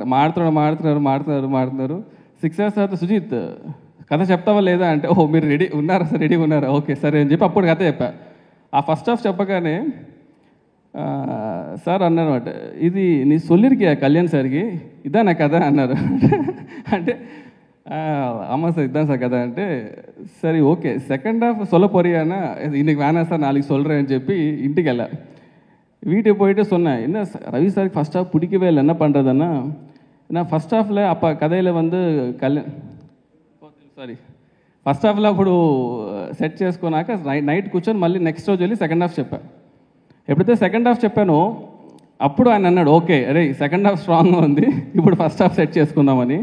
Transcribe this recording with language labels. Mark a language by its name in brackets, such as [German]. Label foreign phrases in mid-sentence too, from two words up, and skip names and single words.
[Telugu] మాడుతున్నారు 6 hours తర్వాత సుజిత్ కథ చెప్తావా లేదా అంటే, ఓహో మీరు రెడీగా ఉన్నారా, ఓకే సరే అని చెప్పి అప్పుడు కథ చెప్పా. ఆ [English] first half [Telugu] చెప్పగానే సార్ అన్నారన్నమాట, ఇది నీ సొల్లిరికియా కళ్యాణ్ సార్కి, ఇదా నా కథ అన్నారు. [Tamil] అంటే ஆமாம் சார் இதுதான் சார் கதை అంటే சரி ஓகே [English] second half [Tamil] சொல்ல போறியானா இன்னைக்கு வேணாம் சார் நாளைக்கு சொல்கிறேன் [Telugu] అని చెప్పి ఇంటికి వెళ్ళా. [Tamil] வீட்டுக்கு போயிட்டு சொன்னேன், என்ன ரவி சாருக்கு ஃபஸ்ட் ஹாஃப் பிடிக்கவே இல்லை, என்ன பண்ணுறதுன்னா நான் [English] first half [Telugu] அப்போ కథలో [English] first half [Telugu] అప్పుడు సెట్ చేసుకున్నాక నైట్ కూర్చొని మళ్ళీ నెక్స్ట్ రోజు వెళ్ళి [English] second half [Telugu] చెప్పా. ఎప్పుడైతే [English] second half [Telugu] చెప్పానో అప్పుడు ఆయన అన్నాడు, ఓకే అరే [English] second half strong [Telugu] ఉంది, ఇప్పుడు [English] first half set [Telugu] చేసుకుందామని.